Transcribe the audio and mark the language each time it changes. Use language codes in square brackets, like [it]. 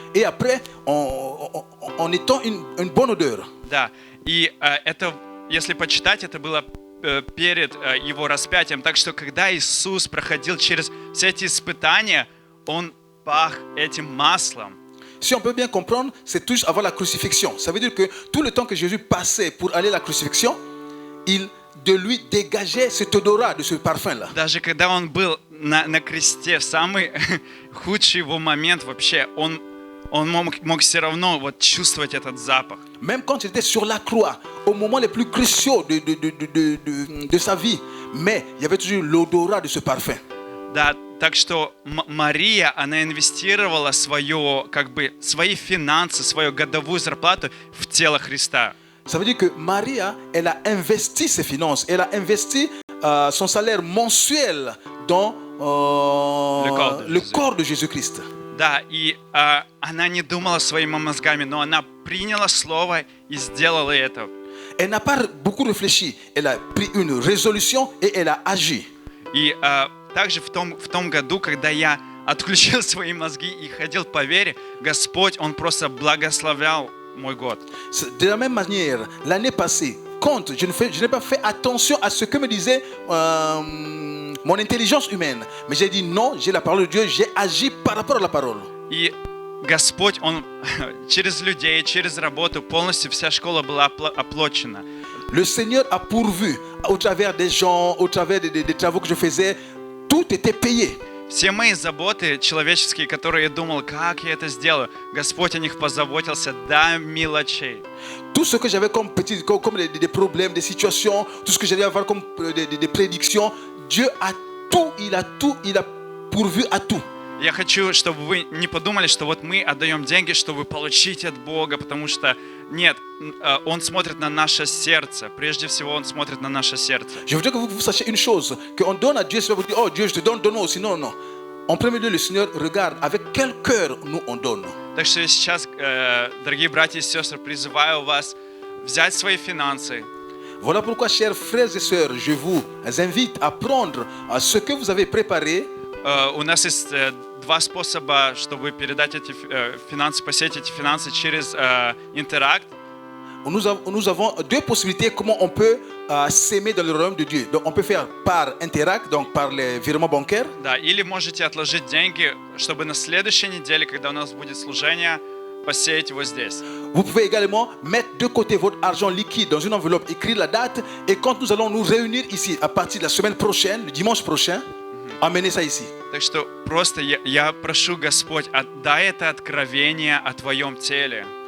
[fr] Et après, on étend une bonne odeur. [ru] Да. И это, если почитать, это было перед его распятием. Так что, когда Иисус проходил через все эти испытания, он пах этим маслом. [fr] Si on peut bien comprendre, c'est toujours avant la crucifixion. Ça veut dire que tout le temps que Jésus passait pour aller à la crucifixion, de lui dégageait cet odorat de ce parfum-là. [ru] Даже когда он был на кресте, в самый худший его момент вообще, он мог все равно вот чувствовать этот запах. [fr] Même quand il était sur la croix, au moment le plus cruciaux de sa vie, mais il y avait toujours l'odorat de ce parfum. [ru] Да, так что Мария, она инвестировала свои финансы, свою годовую зарплату в тело Христа. [fr] Ça veut dire que Maria, elle a investi ses finances, elle a investi son salaire mensuel dans le corps de Jésus-Christ. [ru] Да, и она не думала своими мозгами, но она приняла слово и сделала это. [fr] Elle n'a pas beaucoup réfléchi, elle a pris une résolution et elle a agi. [ru] И также в том году, когда я отключил свои мозги и ходил по вере, Господь, Он просто благословлял мой год. [fr] De la même manière, l'année passée, quand je n'ai pas fait attention à ce que me disait mon intelligence humaine, mais j'ai dit non, j'ai la parole de Dieu, j'ai agi par rapport à la parole. [ru] И Господь, Он через людей, через работу, полностью вся школа была оплачена. [fr] Le Seigneur a pourvu au travers des gens, au travers des travaux que je faisais, tout était payé. [ru] Все мои заботы человеческие, которые я думал, как я это сделаю, Господь о них позаботился до мелочей. [fr] Tout ce que j'avais comme des problèmes, des situations, tout ce que j'allais avoir comme des prédictions, Dieu a tout, il a pourvu à tout. [ru] Я хочу, чтобы вы не подумали, что вот мы отдаем деньги, чтобы получить от Бога, потому что нет, Он смотрит на наше сердце. Прежде всего, Он смотрит на наше сердце. [fr] Je voudrais que vous sachiez une chose, qu'on donne à Dieu, c'est pas vous dire, oh Dieu, je te donne, donne-moi aussi. Non, non. En premier lieu, le Seigneur regarde avec quel cœur nous on donne. [ru] Так что сейчас, дорогие братья и сестры, призываю вас взять свои финансы. [fr] Voilà pourquoi, chers frères et sœurs, je vous invite à prendre ce que vous avez préparé. [ru] У нас есть два способа, чтобы передать эти финансы, посеять эти финансы через Interact. [fr] Nous avons deux possibilités comment on peut s'aimer dans le royaume de Dieu. Donc on peut faire par Interact, donc par les virements bancaires. [ru] Да, или можете отложить деньги, чтобы на следующей неделе, когда у нас будет служение, посеять его здесь. [fr] Vous pouvez également mettre de côté votre argent liquide dans une enveloppe, écrire la date, et quand nous allons nous réunir ici à partir de la semaine prochaine, le dimanche prochain, amenez ça ici. [ru] Так что просто я прошу, Господь, отдай это откровение о Твоем теле.